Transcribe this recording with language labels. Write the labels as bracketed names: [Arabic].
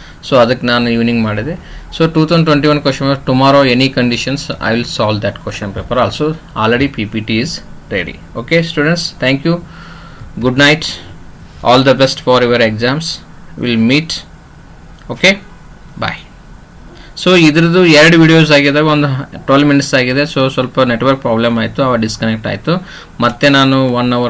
[English] so [Kannada] ಅದಕ್ಕೆ ನಾನು evening ಮಾಡಿದೆ. [English] So 2021 question paper tomorrow any conditions I will solve that question paper also. Already PPT is ready. Okay students, thank you. Good night. All the best for your exams. We'll meet. Okay, bye. [Kannada] So ಇದ್ರದ್ದು 2 videos ಆಗಿದೆ, ಒಂದು 12 minutes ಆಗಿದೆ. So ಸ್ವಲ್ಪ network problem ಆಯಿತು, ಅವ disconnect ಆಯಿತು. ಮತ್ತೆ ನಾನು 1 ಅವರ್